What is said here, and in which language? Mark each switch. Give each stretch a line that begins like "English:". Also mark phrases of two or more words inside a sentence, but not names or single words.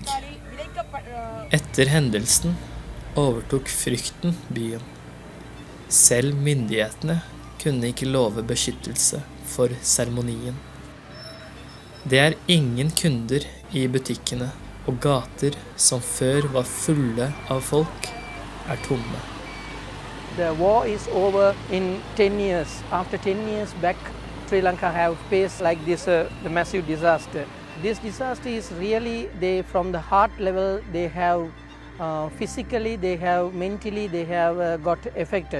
Norwegian: Etter hendelsen overtok frykten byen. Selv myndighetene kunne ikke love beskyttelse for seremonien. Det er ingen kunder i butikkene, og gater som før var fulle av folk, tomme.
English: The war is over in 10 years. After 10 years back, Sri Lanka have faced like this the massive disaster. This disaster is really, from the heart level, they have physically, they have mentally, they have got affected.